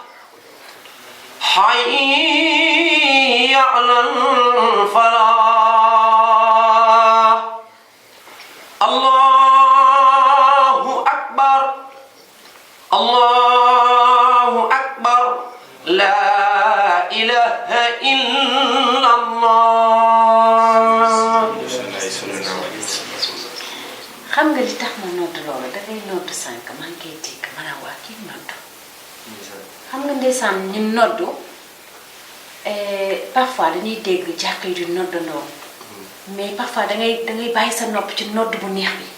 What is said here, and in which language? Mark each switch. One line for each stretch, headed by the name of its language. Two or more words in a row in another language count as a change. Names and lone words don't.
Arabic: حي على الفلاح. الله أكبر الله أكبر لا إله إلا الله.
Wolof: xam nga li tax ma nodd loolu dangay nodd sànq maa ngi koy dégg ma ne waa kii nodd xam nga ndeysaan ñu nodd parfois dañuy dégg jàkk yi di noddandoo
French: mais parfois
Wolof: dangay bàyyi sa nopp ci nodd bu neex bi.